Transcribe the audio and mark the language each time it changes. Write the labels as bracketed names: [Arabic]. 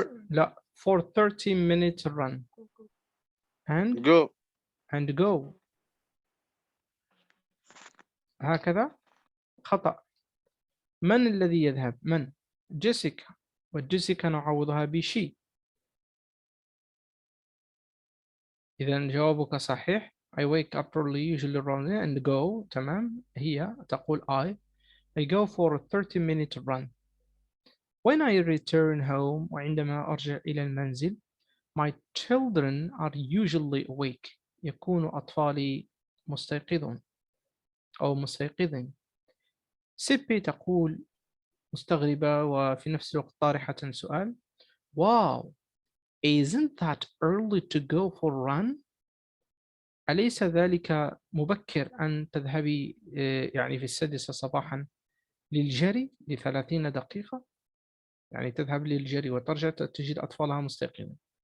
[English] لا for 30 minutes run and go هكذا. [Arabic] خطأ. من الذي يذهب؟ من؟ جيسيكا، وجيسيكا نعوضها بشي. إذا جوابك صحيح. [English] I wake up early usually run and go. [Arabic] تمام. هي تقول [English] I go for a 30-minute run. When I return home [Arabic] وعندما أرجع إلى المنزل [English] my children are usually awake. [Arabic] يكون أطفالي مستيقظون أو مستيقظين. سيبي تقول مستغربة وفي نفس الوقت طارحة سؤال. [English] Wow, isn't that early to go for a run؟ [Arabic] أليس ذلك مبكر أن تذهبي يعني في 6 صباحا للجري ل30 دقيقة؟ يعني تذهب للجري وترجع تجد أطفالها مستيقظين.